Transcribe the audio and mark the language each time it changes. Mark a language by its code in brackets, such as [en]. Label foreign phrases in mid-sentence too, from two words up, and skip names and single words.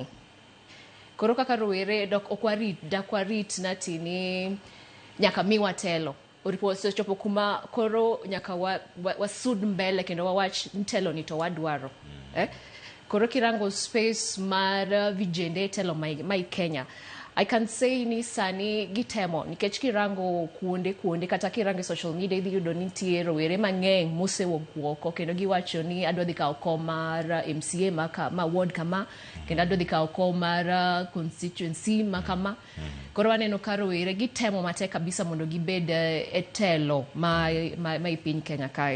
[luo] Koro kaka rowere dak warit natini nyaka miwa telo. Oripo chopo kuma koro nyaka wasud mbele kendo wawach telo ni to wadwaro. Koro kirango space mar vijende telo mai Kenya. [en] I can say [luo] ni sani gitemo nikech kirango kuonde kata kirango [en] social media [luo] idhi yudo ni nitie rowere mang'eny mosewuok oko kendo giwacho ni adwa dhi kawo kom mar MCA ma ward kama kendo adwa dhi kawo kom mar constituency ma kama. Koro waneno ka rowere gitemo matek kabisa mondo gibed e telo ma piny Kenya kae.